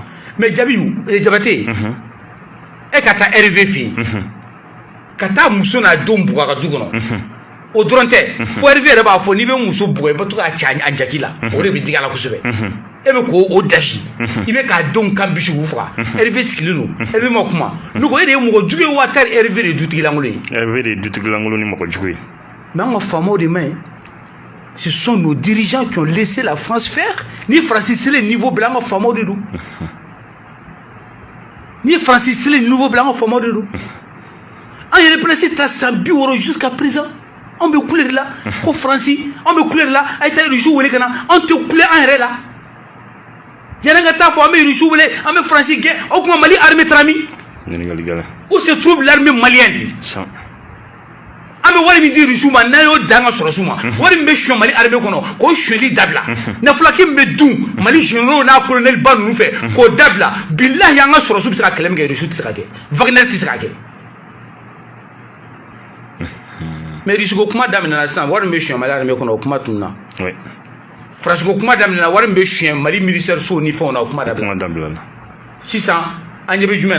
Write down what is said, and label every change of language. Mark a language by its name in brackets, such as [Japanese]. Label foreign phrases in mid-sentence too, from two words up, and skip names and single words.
[Bambara] mais Jabate e ka taa RV fɛ yen ka taa muso n'a denw bugɔ a ka du kɔnɔ o dɔrɔn tɛ fo Hervé yɛrɛ b'a fɔ n'i bɛ muso bugɔ i bɛ to k'a ci a jaki la o de bɛ digi a la kosɛbɛ e bɛ k'o dasi i bɛ k'a denw kan bisi k'u faga Hervé sigilen don Hervé ma kuma ne ko e de ye mɔgɔ jugu ye wa tari Hervé de ye dutigilankolon ye Hervé de ye dutigilankolon ni mɔgɔ jugu ye mais an ka faamaw de ma ɲi [French] ce sont nos dirigeants qui ont laissé la France faire [Bambara] ni Francis selen niveau bɛɛ an ka faamaw de don ni Francis selen niveau bɛɛ an ka faamaw de don an yɛrɛ président ta san 60 [French] jusqu'à présent [Bambara] on bɛ kule de la ko Francis on bɛ kule de la a ye taa Russie wele ka na an tɛ kule an yɛrɛ la yanni ka taa fɔ an bɛ Russie wele an bɛ Francis gɛn o tuma Mali armée taara min [French] où se trouve l'armée malienne [Bambara] an bɛ wari min di Russie ma n'a y'o dan ka sɔrɔ su ma wari min bɛ suyɛn Mali armée kɔnɔ k'o suyɛnli dabila nafoloki min bɛ dun Mali généraux n'a colonel ba ninnu fɛ k'o dabila bilahi an ka sɔrɔsiw bɛ se ka kɛlɛ min kɛ Russie tɛ se ka kɛ Wagner tɛ se ka kɛ mais Russie ko kuma daminɛna sisan wari min bɛ suyɛn Mali armée kɔnɔ o kuma tununa France ko kuma daminɛna wari min bɛ suyɛn Mali militaire so ni fɛnw na o kuma dabila sisan an ɲɛ bɛ jumɛn